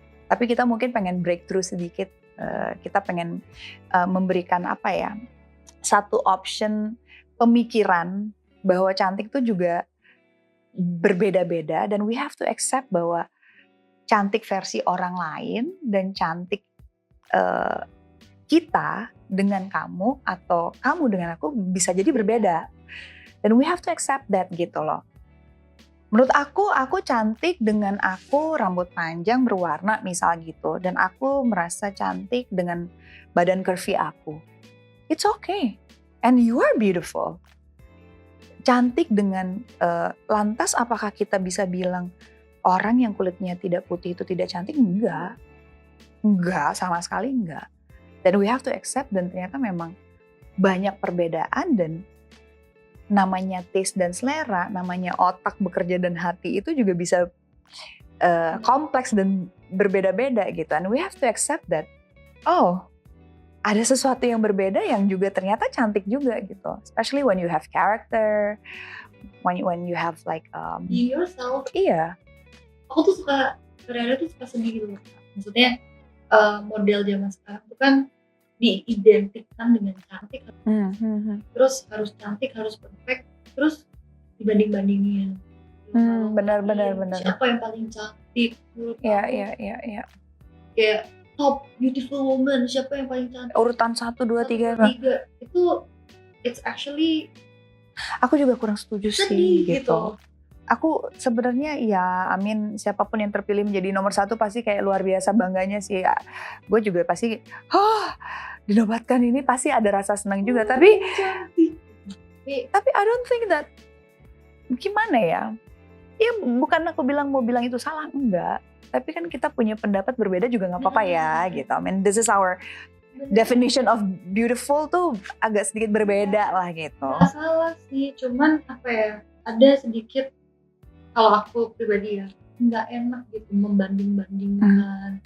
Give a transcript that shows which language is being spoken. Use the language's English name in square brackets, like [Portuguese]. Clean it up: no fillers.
[Indonesian] Tapi kita mungkin pengen breakthrough sedikit, kita pengen memberikan satu option pemikiran bahwa cantik itu juga berbeda-beda dan [English] we have to accept [Indonesian] bahwa cantik versi orang lain dan cantik kita dengan kamu atau kamu dengan aku bisa jadi berbeda. Dan [English] we have to accept that [Indonesian] gitu loh. Menurut aku cantik dengan aku rambut panjang berwarna misal gitu. Dan aku merasa cantik dengan badan curvy aku. [English] It's okay. And you are beautiful. [Indonesian] Cantik dengan lantas apakah kita bisa bilang orang yang kulitnya tidak putih itu tidak cantik? Enggak. Enggak, sama sekali enggak. Dan [English] we have to accept [Indonesian] dan ternyata memang banyak perbedaan dan namanya taste dan selera, namanya otak bekerja dan hati itu juga bisa kompleks dan berbeda-beda gitu. [English] And we have to accept that. [Indonesian] Oh, ada sesuatu yang berbeda yang juga ternyata cantik juga gitu. [English] Especially when you have character, when you have like be yourself. [Indonesian] Iya. Aku tuh kadang-kadang suka sedih gitu. Maksudnya model zaman sekarang tuh kan diidentikan dengan cantik, terus harus cantik, harus perfect, terus dibanding-bandingin. Benar. Siapa yang paling cantik? Iya. Kayak [English] top beautiful woman, [Indonesian] siapa yang paling cantik? Urutan 1, 2, 3. [English] Itu it's actually [Indonesian] aku juga kurang setuju sedih sih gitu. Aku sebenarnya ya siapapun yang terpilih menjadi nomor 1 pasti kayak luar biasa bangganya sih. Gue juga pasti dinobatkan ini pasti ada rasa senang juga. Tapi [English] I don't think that [Indonesian] gimana ya. Ya bukan aku mau bilang itu salah, enggak. Tapi kan kita punya pendapat berbeda juga gak apa-apa ya gitu. [English] This is our definition of beautiful [Indonesian] tuh agak sedikit berbeda lah gitu. Gak salah sih, cuman ada sedikit kalau aku pribadi ya nggak enak gitu membanding-bandingkan.